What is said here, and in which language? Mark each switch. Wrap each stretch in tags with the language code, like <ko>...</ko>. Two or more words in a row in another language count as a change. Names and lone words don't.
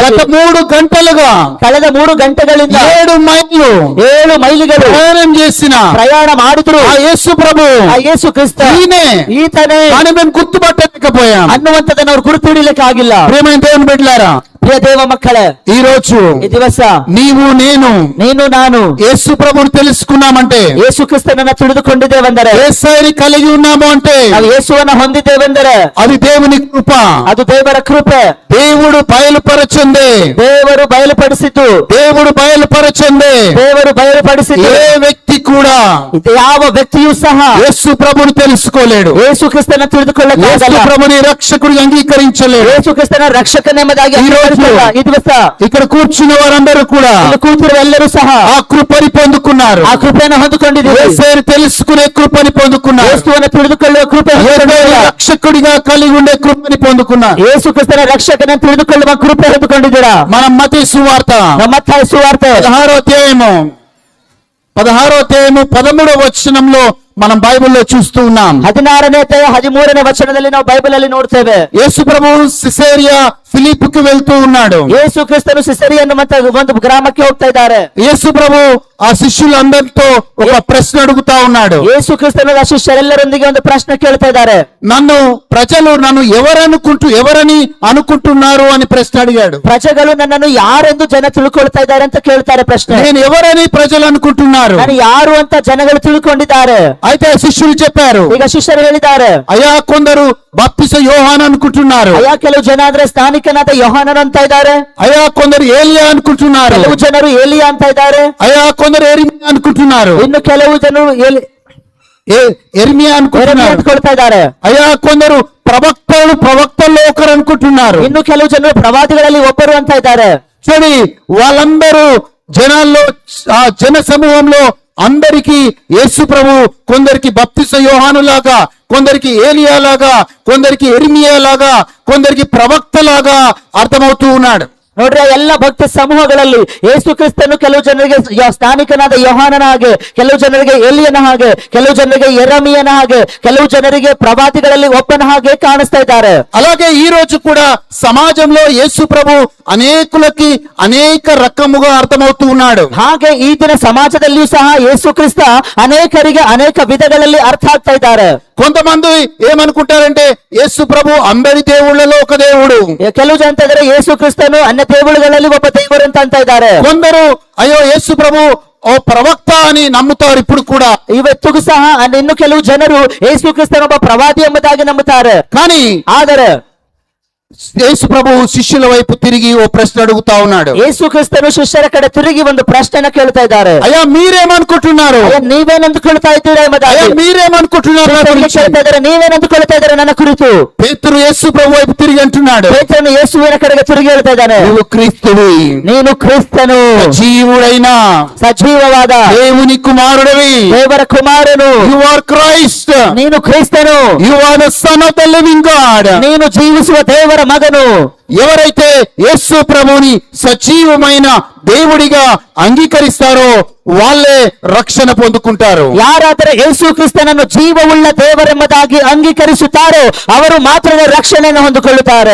<te>గత 3 గంటలుగా</te> <kn>ಕಳೆದ 3 ಗಂಟೆಗಳಿಂದ</kn> <te>7 మైళ్ళు</te> <kn>7 ಮೈಲಿಗಳು</kn> <te>ప్రయాణం చేసిన</te> <kn>ಪ್ರಯಾಣ ಮಾಡಿದ್ರು</kn> <te>ఆ యేసు ప్రభు</te> <kn>ಆ ಯೇಸು ಕ್ರಿಸ್ತ</kn> <te>ఈయనే</te> <kn>ಈತನೇ</kn> <te>కానీ మేము గుర్తుపట్టలేకపోయాం.</te> <kn>ಅನ್ನುವಂಥದ್ದನ್ನ ಅವ್ರು ಗುರುತು ಹಿಡಿಲಿಕ್ಕೆ ಆಗಿಲ್ಲ.</kn> <te>ప్రియమైన దేవుని బిడ్డలారా,</te> <kn>ಪ್ರಿಯ ದೇವ ಮಕ್ಕಳೇ,</kn> <te>ఈ రోజు</te> <kn>ಈ ದಿವಸ</kn> <te>నీవు నేను</te> <kn>ನೀನು ನಾನು</kn> <te>యేసు ప్రభుని తెలుసుకున్నామంటే,</te> <kn>ಯೇಸು ಕ್ರಿಸ್ತನನ್ನ ತಿಳಿದುಕೊಂಡಿದ್ದೇವೆಂದರೆ,</kn> <te>యేసయ్యని కలిగి ఉన్నాము అంటే</te> <kn>ನಾವು ಯೇಸುವನ್ನ ಹೊಂದಿದ್ದೇವೆಂದರೆ</kn> <te>అది దేవుని కృప.</te> <kn>ಅದು ದೇವರ ಕೃಪೆ.</kn> <te>దేవుడు బయలుపరచందే,</te> <kn>ದೇವರು ಬಯಲುಪಡಿಸಿದ್ದು,</kn> <te>దేవుడు బయలుపరచందే</te> <kn>ದೇವರು ಬಯಲುಪಡಿಸಿದ್ದು</kn> <te>ఏ వ్యక్తి కూడా</te> <kn>ಇದು ಯಾವ ವ್ಯಕ್ತಿಯೂ ಸಹ</kn> <te>యేసు ప్రభుని తెలుసుకోలేడు.</te> <kn>ಯೇಸು ಕ್ರಿಸ್ತನ</kn> <te>యేసు</te> <kn>ತಿಳಿದುಕೊಳ್ಳಕ್ಕಾಗಲ್ಲ.</kn> <te>ప్రభుని రక్షకుడిగా అంగీకరించలేడు.</te> <kn>ಯೇಸು ಕ್ರಿಸ್ತನ ರಕ್ಷಕನೆಂಬುದಾಗಿ</kn> <te>ಈ రోజు</te> <kn>ಅಂಗೀಕರಿಸಲ್ಲ. ಈ ದಿವಸ</kn> <te>ఇక్కడ కూర్చున్న వారందరూ కూడా</te> <kn>ಇಲ್ಲಿ ಕೂತಿರುವ ಎಲ್ಲರೂ ಸಹ</kn> <te>ఆ కృపని పొందుకున్నారు.</te> <kn>ಆ ಕೃಪೆಯನ್ನು ಹೊಂದಿಕೊಂಡಿದ್ದೀವಿ.</kn> <te>యేసయ్యని తెలుసుకునే కృపని పొందుకున్నారు.</te> <kn>ಯೇಸುವನ್ನು ತಿಳಿದುಕೊಳ್ಳುವ ಕೃಪೆ</kn> <te>యేసయ్యని</te> <kn>ಹೊಂದಿಕೊಂಡಿದ್ದೀರಾ?</kn> <te>రక్షకుడిగా కలిగి ఉండే కృపని పొందుకున్నారు.</te> <kn>ಯೇಸು ಕ್ರಿಸ್ತನ ರಕ್ಷಕನನ್ನು ತಿಳಿದುಕೊಳ್ಳುವ ಕೃಪೆ ಹೊಂದಿಕೊಂಡಿದ್ದೀರಾ?</kn> <te>మనం మత్తయి సువార్త</te> <kn>ಮತ್ತಾಯ ಸುವಾರ್ತೆ</kn> <te>16వ అధ్యాయము 13వ వచనంలో మనం బైబిల్లో చూస్తూ ఉన్నాం.</te> <kn>16ನೇ ಅಧ್ಯಾಯ 13ನೇ ವಚನದಲ್ಲಿ ನಾವು ಬೈಬಲ್ ಅಲ್ಲಿ ನೋಡ್ತೇವೆ.</kn> <te>యేసు ప్రభు సిసేరియా ఫిలిప్పుకి వెళ్తూ ఉన్నాడు.</te> <kn>ಯೇಸು ಕ್ರಿಸ್ತನು ಸಿಸರಿ ಅನ್ನುವಂತ ಒಂದು ಗ್ರಾಮಕ್ಕೆ ಹೋಗ್ತಾ ಇದ್ದಾರೆ.</kn> <te>యేసు ప్రభు ఆ శిష్యులందరితో ఒక ప్రశ్న అడుగుతా ఉన్నాడు.</te> <kn>ಯೇಸು ಕ್ರಿಸ್ತನು ಆ ಶಿಷ್ಯರೆಲ್ಲರೊಂದಿಗೆ ಒಂದು ಪ್ರಶ್ನೆ ಕೇಳ್ತಾ ಇದ್ದಾರೆ.</kn> <te>ప్రజలు నన్ను ఎవరని అనుకుంటున్నారు అని ప్రశ్న అడిగాడు.</te> <kn>ಪ್ರಜೆಗಳು ನನ್ನನ್ನು ಯಾರೆಂದು ಜನ ತಿಳ್ಕೊಳ್ತಾ ಇದ್ದಾರೆ ಅಂತ ಕೇಳ್ತಾರೆ ಪ್ರಶ್ನೆ.</kn> <te>నేను ఎవరని ప్రజలు అనుకుంటున్నారు?</te> <kn>ನಾನು ಯಾರು ಅಂತ ಜನಗಳು ತಿಳ್ಕೊಂಡಿದ್ದಾರೆ.</kn> <te>అయితే శిష్యులు చెప్పారు,</te> <kn>ಈಗ ಶಿಷ್ಯರು ಹೇಳಿದ್ದಾರೆ,</kn> <te>అయ్యా కొందరు బాప్తిస యోహాన్ అనుకుంటున్నారు,</te> <kn>ಅಯ್ಯ ಕೆಲವು ಜನ ಅಂದ್ರೆ ಸ್ನಾನಿಕನಾದ ಯೋಹಾನನ್ ಅಂತ ಇದ್ದಾರೆ,</kn> <te>అయ్యా కొందరు ఏలియా అనుకుంటున్నారు,</te> <kn>ಕೆಲವು ಜನರು ಏಲಿಯಾ ಅಂತ ಇದ್ದಾರೆ,</kn> <te>అయ్యా కొందరు ఎరిమియా అనుకుంటున్నారు,</te> <kn>ಇನ್ನು ಕೆಲವು ಜನರು</kn> <te>ఎరిమియా అనుకుంటున్నారు,</te> <kn>ಅಂದ್ಕೊಳ್ತಾ ಇದ್ದಾರೆ,</kn> <te>అయ్యా కొందరు ప్రవక్తల్లో ఒకరు అనుకుంటున్నారు.</te> <kn>ಇನ್ನು ಕೆಲವು ಜನರು ಪ್ರವಾದಿಗಳಲ್ಲಿ ಒಬ್ಬರು ಅಂತ ಇದ್ದಾರೆ.</kn> <te>చూడండి, వాళ్ళందరూ జనాల్లో ఆ జన సమూహంలో అందరికీ యేసు ప్రభు కొందరికి బప్తిస యోహాను లాగా, కొందరికి ఏలియా లాగా, కొందరికి ఎర్మియా లాగా, కొందరికి ప్రవక్త లాగా అర్థమవుతూ ఉన్నాడు.</te> <kn>ನೋಡ್ರಿ, ಎಲ್ಲ ಭಕ್ತ ಸಮೂಹಗಳಲ್ಲಿ ಯೇಸು ಕ್ರಿಸ್ತನು ಕೆಲವು ಜನರಿಗೆ ಸ್ಥಾನಿಕನಾದ ಯೋಹಾನನ ಹಾಗೆ, ಕೆಲವು ಜನರಿಗೆ ಎಲಿಯನ ಹಾಗೆ, ಕೆಲವು ಜನರಿಗೆ ಯೆರೆಮೀಯನ ಹಾಗೆ, ಕೆಲವು ಜನರಿಗೆ ಪ್ರವಾದಿಗಳಲ್ಲಿ ಒಬ್ಬನ ಹಾಗೆ ಕಾಣಿಸ್ತಾ ಇದ್ದಾರೆ.</kn> <te>అలాగే ఈ రోజు కూడా సమాజంలో యేసు ప్రభు అనేకులకి అనేక రకముగా అర్థమవుతూ ఉన్నాడు.</te> <kn>ಹಾಗೆ ಈ ದಿನ ಸಮಾಜದಲ್ಲಿಯೂ ಸಹ ಯೇಸು ಕ್ರಿಸ್ತ ಅನೇಕರಿಗೆ ಅನೇಕ ವಿಧಗಳಲ್ಲಿ ಅರ್ಥ ಆಗ್ತಾ ಇದ್ದಾರೆ.</kn> <te>కొంతమంది ఏమనుకుంటారంటే యేసు ప్రభు అందరి దేవుళ్ళలో ఒక దేవుడు.</te> <kn>ಕೆಲವು ಜನ ಅಂತ ಇದ್ದಾರೆ ಯೇಸು ಕ್ರಿಸ್ತನು ಅನ್ಯ ದೇವರುಗಳಲ್ಲಿ ಒಬ್ಬ ದೇವರು ಅಂತ ಇದ್ದಾರೆ.</kn> <te>కొందరు అయ్యో యేసు ప్రభు ఓ ప్రవక్త అని నమ్ముతారు ఇప్పుడు కూడా.</te> <kn>ಇವತ್ತಿಗೂ ಸಹ ಇನ್ನು ಕೆಲವು ಜನರು ಯೇಸು ಕ್ರಿಸ್ತನ ಒಬ್ಬ ಪ್ರವಾದಿ ಎಂಬುದಾಗಿ ನಂಬುತ್ತಾರೆ.</kn> <te>కానీ</te> <kn>ಆದರೆ</kn> <te>యేసు ప్రభు శిష్యుల వైపు తిరిగి ఓ ప్రశ్న అడుగుతా ఉన్నాడు.</te> <kn>ಯೇಸು ಕ್ರಿಸ್ತನು ಶಿಷ್ಯರ ಕಡೆ ತಿರುಗಿ ಒಂದು ಪ್ರಶ್ನೆನ ಕೇಳ್ತಾ ಇದ್ದಾರೆ.</kn> <te>అయ్యా మీరేమనుకుంటున్నారు?</te> <kn>ನೀವೇನ್ ಅಂದುಕೊಳ್ತಾ ಇದ್ದೀರಾ ಎಂಬುದಾಗಿ</kn> <te>అయ్యా మీరేమనుకుంటున్నారు?</te> <kn>ಕೇಳ್ತಾ ಇದ್ದಾರೆ. ನೀವೇನ್ ಅಂದುಕೊಳ್ತಾ ಇದ್ದಾರೆ ನನ್ನ ಕುರಿತು?</kn> <te>పేతురు యేసు ప్రభు వైపు తిరిగి అంటున్నాడు,</te> <kn>ಪೇತ್ರನು ಯೇಸುವಿನ ಕಡೆಗೆ ತಿರುಗಿ ಹೇಳ್ತಾ ಇದ್ದಾನೆ,</kn> <te>నువ్వు క్రీస్తువి,</te> <kn>ನೀನು ಕ್ರಿಸ್ತನು,</kn> <te>జీవుడైన</te> <kn>ಸಜೀವವಾದ</kn> <te>దేవుని కుమారుడివి,</te> <kn>ದೇವರ ಕುಮಾರನು,</kn> <en>you are Christ,</en> <kn>ನೀನು ಕ್ರಿಸ್ತನು,</kn> <en>you are the son of the living God.</en> <kn>ನೀನು ಜೀವಿಸುವ ದೇವರ ಮಗನು.</kn> <te>ఎవరైతే యేసు ప్రభుని సజీవమైన దేవుడిగా అంగీకరిస్తారో వాళ్ళే రక్షణ పొందుకుంటారు.</te> <kn>ಯಾರಾದರೆ ಯೇಸು ಕ್ರಿಸ್ತನನ್ನು ಜೀವವುಳ್ಳ ದೇವರೆಂಬುದಾಗಿ ಅಂಗೀಕರಿಸುತ್ತಾರೋ ಅವರು ಮಾತ್ರವೇ ರಕ್ಷಣೆಯನ್ನು ಹೊಂದಿಕೊಳ್ಳುತ್ತಾರೆ.</kn>